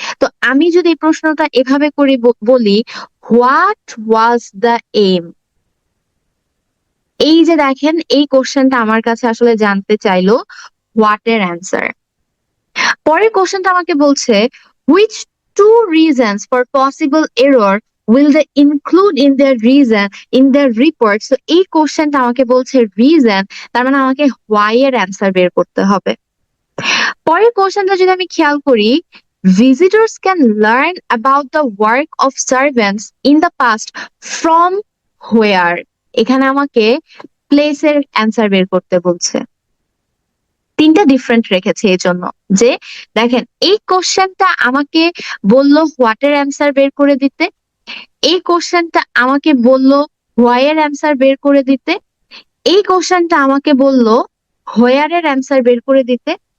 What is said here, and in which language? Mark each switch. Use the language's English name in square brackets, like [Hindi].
[Bangla] তো আমি যদি এই প্রশ্নটা এভাবে করি, বলি [English] what was the aim, [Bangla] এই যে দেখেন এই কোশ্চেনটা আমার কাছে আসলে জানতে চাইলো হোয়াট এর অ্যান্সার। পরের কোশ্চেনটা আমাকে বলছে [English] Which two reasons for possible error will they include in their reason in their report. [Bangla] তো এই কোশ্চেনটা আমাকে বলছে রিজন, তার মানে আমাকে হোয়াই এর অ্যান্সার বের করতে হবে। পরের কোশ্চেনটা যদি আমি খেয়াল করি, [English] visitors can learn about the work of servants in the past from where? [Bangla] এখানে আমাকে প্লেসের অ্যান্সার বের করতে বলছে। তিনটা ডিফারেন্ট রেখেছে এই জন্য যে দেখেন এই কোশ্চেনটা আমাকে বললো হোয়াট এর অ্যান্সার বের করে দিতে, এই কোশ্চেনটা আমাকে বললো হোয়াই এর অ্যান্সার বের করে দিতে, এই কোশ্চেনটা আমাকে বললো হোয়ার এর অ্যান্সার বের করে দিতে।